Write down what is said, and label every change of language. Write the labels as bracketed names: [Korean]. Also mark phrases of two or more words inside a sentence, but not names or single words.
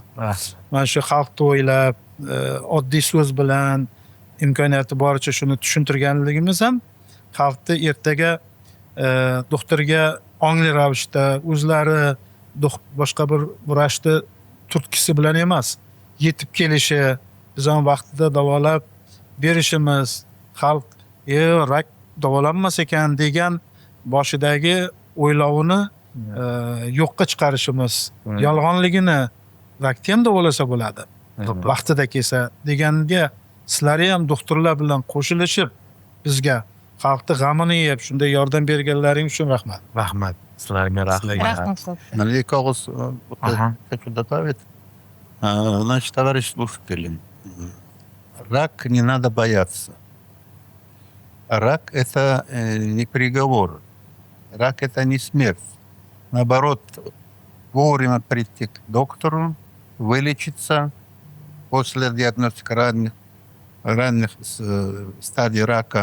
[Uzbek] Mana shu xalq to'ylab, oddiy so'z bilan imkoniyati boricha shuni tushuntirganligimiz ham xalqni ertaga doktorga ongli ravishda o'zlari boshqa bir vrachni turtkisi bilan emas, yetib kelishi, biz ham vaqtida davolab berishimiz, xalq rak davolanmas ekan degan boshidagi o'ylovini yo'qqa chiqarishimiz, Hmm. yolg'onligini rakni ham davolasa bo'ladi. Mhm. Vaqtida kelsa deganga sizlar ham doktorlar bilan qo'shilishib bizga xalqni g'amini yeb shunday yordam berganlaring uchun rahmat. Rahmat. Sizlarga rahmat. Rahmat. [Russian] Налейка Ага. хочу добавить. Значит, товарищ слушатели, рак не надо бояться. Рак – это не приговор. Рак – это не смерть. Наоборот, вовремя прийти к доктору, вылечиться после диагностики ранних стадий рака.